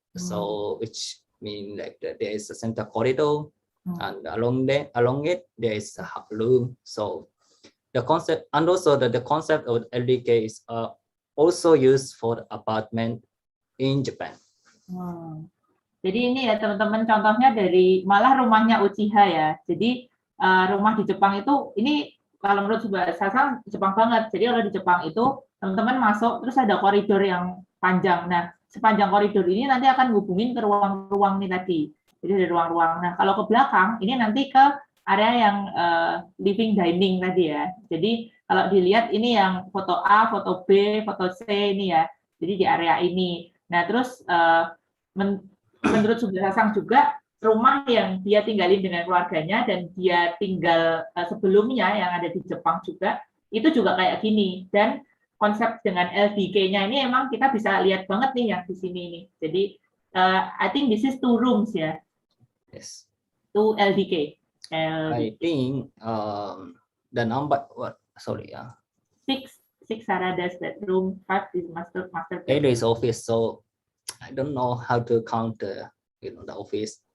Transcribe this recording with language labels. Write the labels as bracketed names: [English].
[English] So which means like there is a center corridor, and along it there is a room. So the concept, and also the concept of LDK is also used for the apartment in Japan. [Indonesian] Jadi ini ya teman-teman, contohnya dari malah rumahnya Uchiha ya. Jadi rumah di Jepang itu, ini kalau menurut Tsubasa Jepang banget. Jadi kalau di Jepang itu teman-teman masuk terus ada koridor yang panjang. Nah sepanjang koridor ini nanti akan hubungin ke ruang-ruang nih tadi. Jadi ada ruang-ruang. Nah kalau ke belakang ini nanti ke area yang living dining tadi ya. Jadi kalau dilihat ini yang foto A, foto B, foto C ini ya. Jadi di area ini. Nah terus menurut Tsubasa juga rumah yang dia tinggalin dengan keluarganya dan dia tinggal sebelumnya yang ada di Jepang juga, itu juga kayak gini. Dan konsep dengan LDK-nya ini emang kita bisa lihat banget nih yang di sini ini. Jadi [English] I think this is 2 rooms ya. Yes. 2 LDK. I think the number, sorry, 6 Sarada's bedroom, 5 is master 8 is office, so I don't know how to count the office.